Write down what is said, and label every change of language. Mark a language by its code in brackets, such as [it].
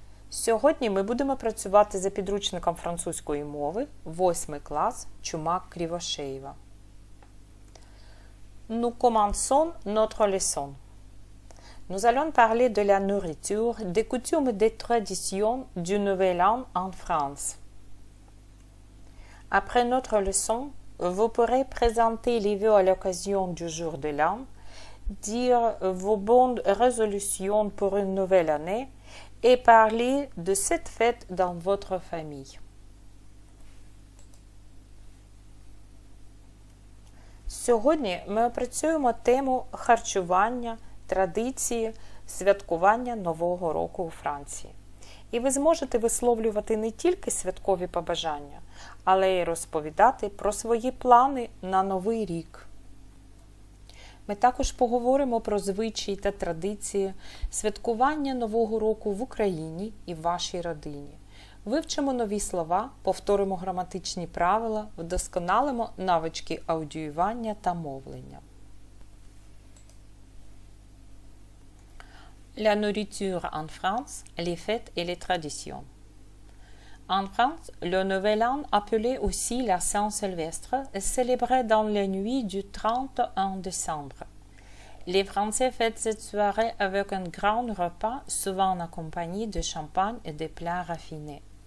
[uk] Сьогодні ми будемо працювати за підручником французької мови 8 клас Чумак-Кривошеєва. [fr] Nous commençons notre leçon. Nous allons parler de la nourriture, des coutumes et des traditions du Nouvel An en France. Après notre leçon, vous pourrez présenter les vœux à l'occasion du jour de l'an, dire vos bonnes résolutions pour une nouvelle année et parler de cette fête dans votre famille. [uk] Сьогодні ми опрацюємо тему харчування, традиції, святкування Нового року у Франції. І ви зможете висловлювати не тільки святкові побажання, але й розповідати про свої плани на Новий рік. Ми також поговоримо про звичаї та традиції святкування Нового року в Україні і в вашій родині. Вивчимо нові слова, повторимо граматичні правила, вдосконалимо навички аудіювання та мовлення. [fr] La nourriture en France, les fêtes et les traditions. En France, le Nouvel An, appelé aussi la Saint-Sylvestre, est célébré dans les nuits du 31 décembre. Les Français fêtent cette soirée avec un grand repas, souvent accompagné de champagne et de plats raffinés.